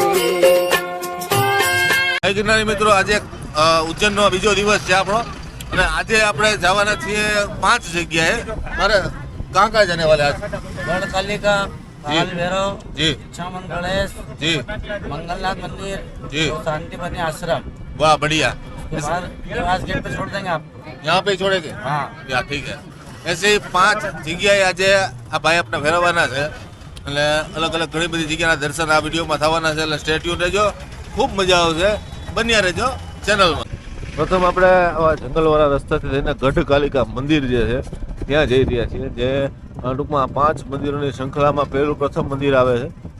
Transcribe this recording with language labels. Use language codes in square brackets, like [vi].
[gu] જય ગિરનારી મિત્રો, આજે ઉજ્જૈનનો બીજો દિવસ છે આપણો અને આજે આપણે જવાના છીએ 5 જગ્યાએ. [hi] મારે कहाँ कहाँ जाने वाले आज? गढ़कालिका, काल भैरव जी, इच्छामन गणेश जी, मंगलनाथ मंदिर जी, और शांतिपति आश्रम. वाह बढ़िया. देवास गेट पे छोड़ देंगे आप. यहाँ पे ही छोड़ेंगे? हाँ या ठीक है. ऐसे ही [gu] 5 જગ્યાએ આજે આ ભાઈ આપણે ફેરવવાના છે એટલે અલગ અલગ ઘણી બધી જગ્યાના દર્શન આ વિડીયોમાં થવાના છે એટલે સ્ટે ટ્યુન રહેજો, ખૂબ મજા આવશે, બન્યા રહેજો ચેનલમાં. પ્રથમ આપણે આવા જંગલવાળા રસ્તાથી થઈને ગઢકાલિકા મંદિર જે છે ત્યાં જઈ રહ્યા છીએ, જે ટૂંકમાં 5 મંદિરોની શૃંખલામાં પહેલું પ્રથમ મંદિર આવે છે.